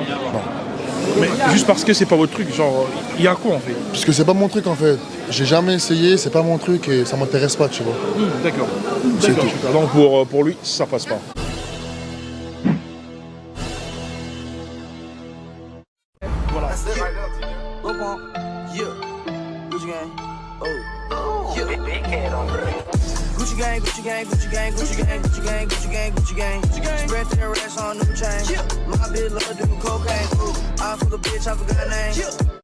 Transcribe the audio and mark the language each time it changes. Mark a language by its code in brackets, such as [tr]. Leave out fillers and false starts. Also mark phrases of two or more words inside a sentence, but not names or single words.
[fr] Mais juste parce que c'est pas votre truc, genre il y a quoi en fait? Parce que c'est pas mon truc en fait. J'ai jamais essayé, c'est pas mon truc et ça m'intéresse pas, tu vois. D'accord. C'est D'accord. tout. Super. Donc pour lui, ça passe pas. Voilà. [en] Gucci gang, Gucci gang, Gucci gang, Gucci gang, Gucci gang, Gucci gang, Gucci gang, Gucci gang. Spread their ass on new chain. My bitch love doing cocaine. I fuck a bitch, I forgot her name.